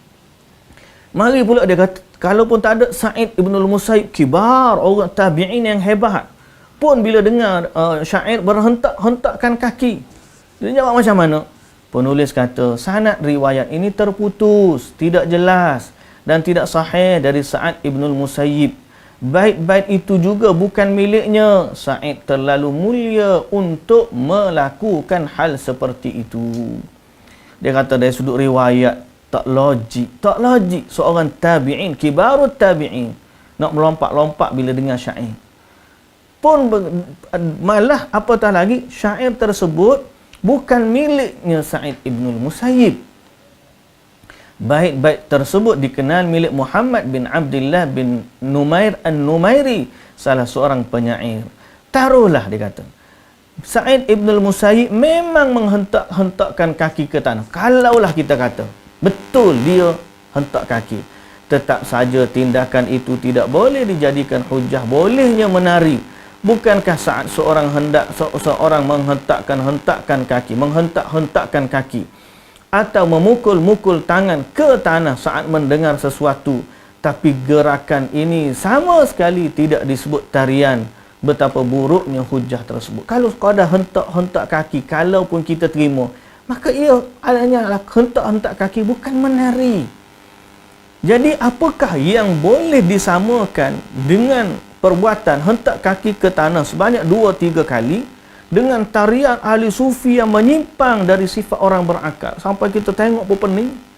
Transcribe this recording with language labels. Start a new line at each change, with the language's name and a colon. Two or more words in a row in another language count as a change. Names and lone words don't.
Malay: Mari pula dia kata, kalaupun tak ada Sa'id Ibn al-Musayyib, kibar, orang tabi'in yang hebat, pun bila dengar syair berhentak-hentakkan kaki, dia jawab macam mana? Penulis kata, sanad riwayat ini terputus, tidak jelas dan tidak sahih dari Sa'id Ibn al-Musayyib. Bait-bait itu juga bukan miliknya. Sa'id terlalu mulia untuk melakukan hal seperti itu. Dia kata dari sudut riwayat, tak logik. Tak logik seorang tabi'in,
Arabic: كبار التابعين,
Malay: nak melompat-lompat bila dengar syair. Pun malah apatah lagi, syair tersebut bukan miliknya Sa'id Ibn al-Musayyib. Bait-bait tersebut dikenal milik Muhammad bin Abdullah bin Numair An-Numairi, salah seorang penyair. Taruhlah, dia kata, Sa'id Ibn al-Musayyib memang menghentak-hentakkan kaki ke tanah. Kalaulah kita kata betul dia hentak kaki, tetap saja tindakan itu tidak boleh dijadikan hujah bolehnya menari. Bukankah saat seorang menghentakkan kaki atau memukul-mukul tangan ke tanah saat mendengar sesuatu, tapi gerakan ini sama sekali tidak disebut tarian? Betapa buruknya hujah tersebut. Kalau sekadar hentak-hentak kaki, kalaupun kita terima, maka ia adanya hentak-hentak kaki, bukan menari. Jadi apakah yang boleh disamakan dengan perbuatan hentak kaki ke tanah sebanyak 2-3 kali dengan tarian ahli sufi yang menyimpang dari sifat orang berakal sampai kita tengok pun pening?